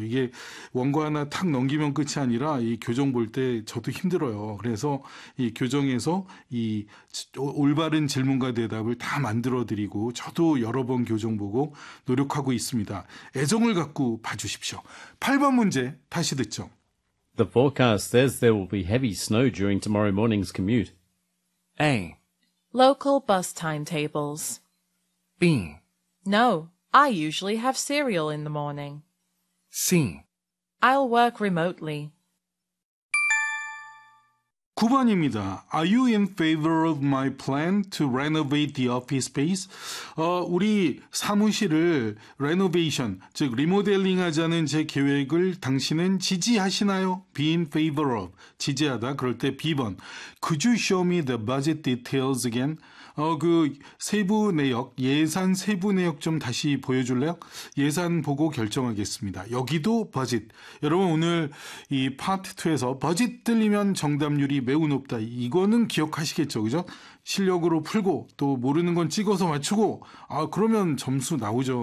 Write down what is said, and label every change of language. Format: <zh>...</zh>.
<ko>이게 원고 하나 탁 넘기면 끝이 아니라 이 교정 볼 때 저도 힘들어요. 그래서 이 교정에서 이 올바른 질문과 대답을 다 만들어드리고 저도 여러 번 교정 보고 노력하고 있습니다. 애정을 갖고 봐주십시오. 8번 문제 다시 듣죠.</ko> <en>The forecast says there will be heavy snow during tomorrow morning's commute. A. Local bus timetables. B. No. I usually have cereal in the morning. C. I'll work remotely.</en> <ko>9번입니다.</ko> <en>Are you in favor of my plan to renovate the office space?</en> <ko>우리 사무실을 renovation, 즉 리모델링 하자는 제 계획을 당신은 지지하시나요?</ko> <en>Be in favor of,</en> <ko>지지하다. 그럴 때 B번.</ko> <en>Could you show me the budget details again?</en> <ko>그 세부 내역, 예산 세부 내역 좀 다시 보여줄래요? 예산 보고 결정하겠습니다. 여기도 budget. 여러분 오늘 이 파트 2에서 budget 들리면 정답률이 매우 높다. 이거는 기억하시겠죠, 그죠? 실력으로 풀고 또 모르는 건 찍어서 맞추고 그러면 점수 나오죠.</ko>